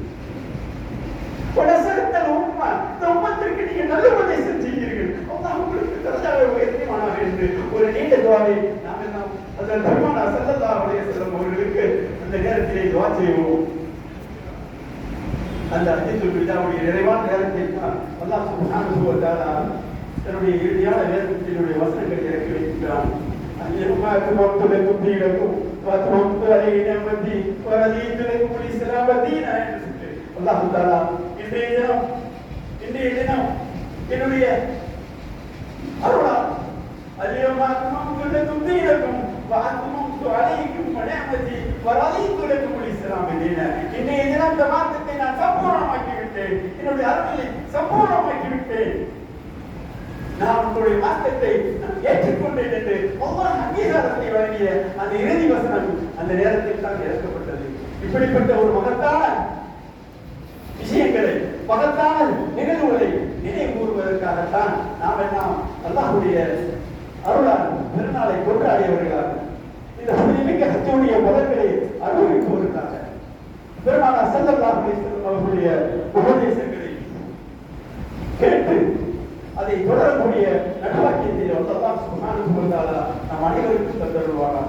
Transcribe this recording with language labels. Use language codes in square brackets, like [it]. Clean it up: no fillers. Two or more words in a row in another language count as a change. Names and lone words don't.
[ta] இந்த உம்மத்திற்கு நீங்கள் நல்ல உபதேசம் செய்கிறீர்கள், அல்லாஹ் உங்களுக்கு தரஜாவை உயர்த்தினானாக என்று ஒரு நீண்ட துஆவை நாம் எல்லாம் ஹஜ்ரத் பெருமானார் [ar] صلى الله عليه وسلم [ta] அவர்களுக்கு அந்த நேரத்திலே துஆ செய்வோம். அந்த ஹஜ்ஜத்துல் விதாவுடைய நிறைவான நேரத்தில் [ar] الله سبحانه وتعالى [ta] தன்னுடைய இறுதியான வேதத்தினுடைய வசனங்களை இறக்கி வைக்கிறான். [ar] اليوم أكملت لكم دينكم وأتممت عليكم نعمتي ورضيت لكم الإسلام دينا. [ta] அல்லாஹ் தஆலா இன்றைய தினம் என்னுடைய அருளால் [ar] اليوم أكملت لكم دينكم وأتممت عليكم نعمتي ورضيت لكم الإسلام دينا. [ta] இன்றைய தினம் இந்த மார்க்கத்தை நான் சம்பூர்ணமாக்கி விட்டேன், என்னுடைய அருளை சம்பூர்ணமாக்கி விட்டேன், நான் உங்களுடைய மார்க்கத்தை ஏற்றுக்கொண்டேன் என்று அல்லாஹ் அங்கீகாரத்தை வழங்கிய அந்த இறுதி வசனம் அந்த நேரத்தில் தான் இறக்கப்பட்டது. இப்படிப்பட்ட ஒரு மகத்தான விஷயங்களை, மகத்தான நிகழ்வுகளை நினைவு கூறுவதற்காகத்தான் நாம் எல்லாம் அல்லாஹ்வுடைய அருளால் பெருநாளை கொண்டாடியவர்களாக இந்த புனிதமிக்க ஹஜ்ஜுடைய பலன்களை அனுபவிப்பதற்காக பெருமானார் [ar] صلى الله عليه وسلم [ta] அவர்களுடைய உபதேசங்களை கேட்டு அதை தொடரக்கூடிய நடுவாக்கியத்தை [ar] الله سبحانه وتعالى [ta] நம் அனைவருக்கும் தந்தருள்வாராக.